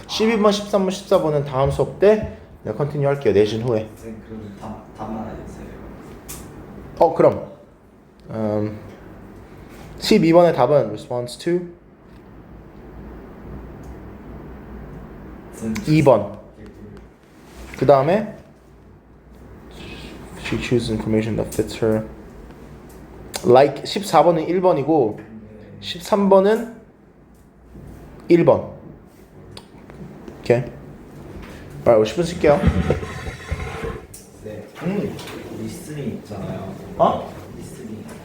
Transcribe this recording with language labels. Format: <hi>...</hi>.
<ko>12번, 13번, 14번은 다음 수업 때 내가 컨티뉴 할게요. 내신 후에. 선생님 그럼 답만 알려주세요. 그럼 12번의 답은</ko> <en>response to</en> <ko>2번. 그 다음에</ko> <en>she chooses information that fits her.</en> <ko>Like 14번은 1번이고 13번은 1번. 오케이. alright, 50분 쓸게요. 네. 리스닝 있잖아요. 리스닝.</ko>